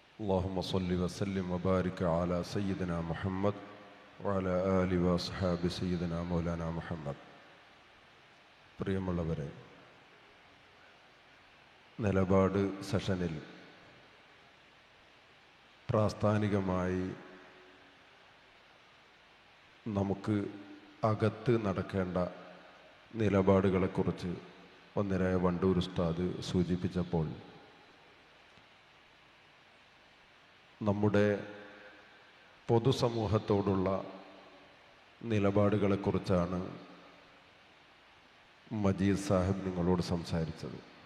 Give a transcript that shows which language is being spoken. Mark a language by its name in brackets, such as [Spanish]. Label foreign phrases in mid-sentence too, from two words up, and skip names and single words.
[Arabic] اللهم صل وسلم وبارك على سيدنا محمد وعلى آله وأصحاب سيدنا مولانا محمد. [Malayalam] പ്രിയമുള്ളവരെ, നിലപാട് സെഷനിൽ പ്രാസ്ഥാനികമായി നമുക്ക് അകത്ത് നടക്കേണ്ട നിലപാടുകളെക്കുറിച്ച് ഒന്നിരായ വണ്ടൂർ ഉസ്താദ് സൂചിപ്പിച്ചപ്പോൾ നമ്മുടെ പൊതുസമൂഹത്തോടുള്ള നിലപാടുകളെക്കുറിച്ചാണ് മജീദ് സാഹിബ് നിങ്ങളോട് സംസാരിച്ചത്.